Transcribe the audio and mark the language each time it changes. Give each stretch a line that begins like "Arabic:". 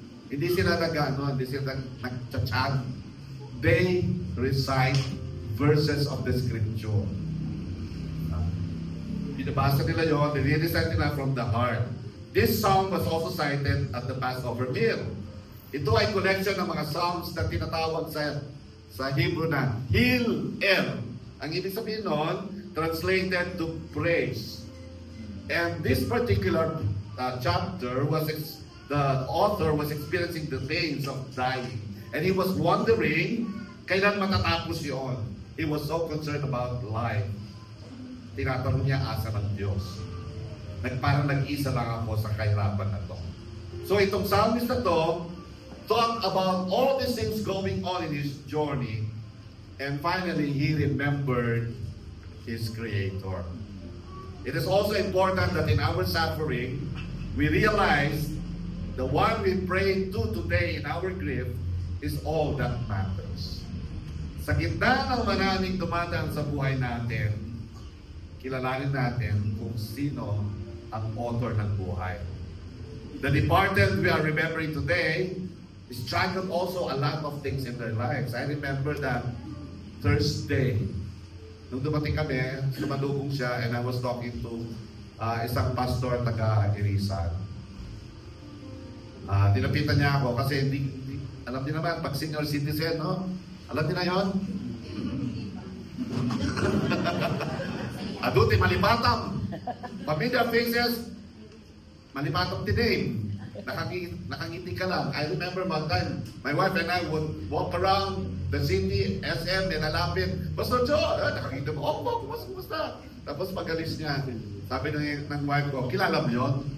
Filipino: Hindi sila hindi sila nag-chant.
English: They recite verses of the scripture.
Filipino: binabasa nila yun, nire-recite nila
English: from the heart. This psalm was also cited at the Passover meal.
Filipino: Ito ay collection ng mga psalms na tinatawag sa Hebrew na Hil-El. Ang ibig sabihin nun,
English: translated to praise. And this particular chapter the author was experiencing the pains of dying. And he was wondering
Filipino: kailan matatapos yun.
English: He was so concerned about life.
Filipino: Tinatanong niya, asa ng Diyos. Parang nag-isa lang ako sa kahirapan na to.
English: So
Filipino: itong psalmist na to,
English: talk about all these things going on in his journey. And finally, he remembered his Creator. It is also important that in our suffering, we realize the one we pray to today in our grief is all that matters.
Filipino: Sa gitna ng maraming dumadaan sa buhay natin, kilalanin natin kung sino ang author ng buhay.
English: The departed we are remembering today struggled also a lot of things in their lives. I remember that Thursday,
Filipino: nung dumating kami, sumalubong siya
English: and I was talking to
Filipino: isang pastor taga-Irisan. Tinapitan niya ako kasi alam niyo naman, pag senior citizen, no? Alam niyo na yun?
English: Aduti, malibatam. Familiar faces, malibatam today.
Filipino: Nakangiti ka lang.
English: I remember one time, my wife and I would walk around the city, SM, nilalapit.
Filipino: Pastor Joe, nakangiti mo, kumusta? Tapos pag-alis niya, sabi ng wife ko, kilala mo yun?